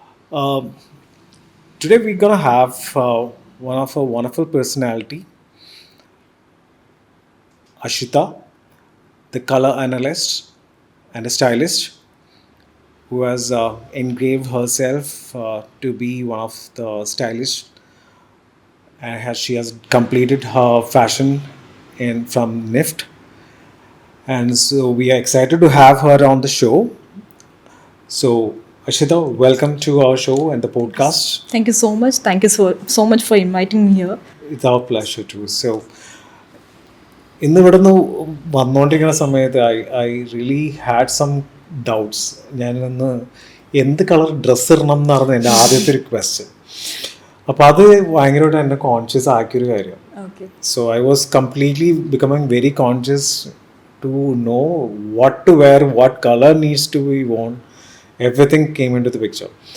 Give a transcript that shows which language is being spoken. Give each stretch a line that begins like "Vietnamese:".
English: Today we're gonna have one of a wonderful personality, Ashita, the color analyst and a stylist, who has engraved herself to be one of the stylists, and she has completed her fashion from NIFT, and so we are excited to have her on the show. So Ashita, welcome to our show and the podcast. Thank you so much. Thank you so much for inviting me here. It's our pleasure too. So
Malayalam: ഇന്ന് ഇവിടുന്ന് വന്നുകൊണ്ടിരിക്കുന്ന സമയത്ത്
English: I really had some doubts.
Malayalam: ഞാനിന്ന് എന്ത് colour dress ഇടണം എന്നായിരുന്നു എൻ്റെ ആദ്യത്തെ ഒരു ക്വസ്റ്റ്യൻ. അപ്പോൾ അത് ഭയങ്കരമായിട്ട് എന്നെ കോൺഷ്യസ് ആക്കിയൊരു കാര്യം.
English: So I was completely becoming very conscious to know what to wear, what color needs to be worn. Everything came into the picture.